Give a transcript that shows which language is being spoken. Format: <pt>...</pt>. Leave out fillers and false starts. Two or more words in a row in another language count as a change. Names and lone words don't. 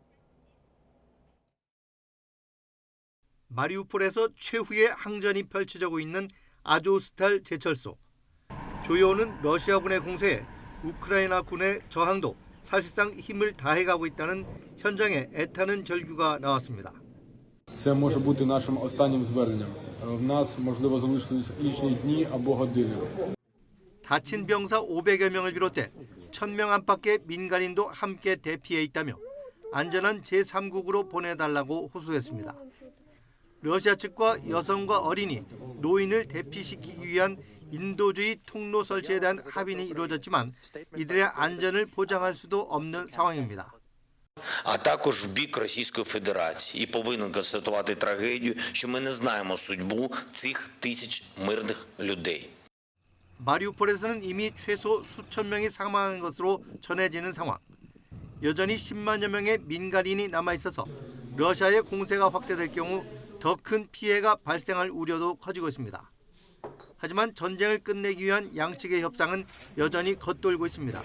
<ko>마리우폴에서 최후의 항전이 펼쳐지고 있는 아조스탈 제철소. 조여오는 러시아군의 공세에 우크라이나 군의 저항도 사실상 힘을 다해가고 있다는 현장의 애타는 절규가 나왔습니다.</ko> <uk>Це може бути нашим останнім зверненням. В нас, можливо, залишились лічні дні або години.</uk> <ko>다친 병사 500여 명을 비롯해 1000명 안팎의 민간인도 함께 대피해 있다며 안전한 제3국으로 보내달라고 호소했습니다. 러시아 측과 여성과 어린이, 노인을 대피시키기 위한 인도주의 통로 설치에 대한 합의는 이루어졌지만 이들의 안전을 보장할 수도 없는 상황입니다.</ko> <uk>А також в бік Російської Федерації і повинен констатувати трагедію, що ми не знаємо судьбу цих тисяч мирних людей.</uk> <ko>마리우폴에서는 이미 최소 수천 명이 사망한 것으로 전해지는 상황. 여전히 10만여 명의 민간인이 남아 있어서 러시아의 공세가 확대될 경우 더 큰 피해가 발생할 우려도 커지고 있습니다. 하지만 전쟁을 끝내기 위한 양측의 협상은 여전히 겉돌고 있습니다.</ko>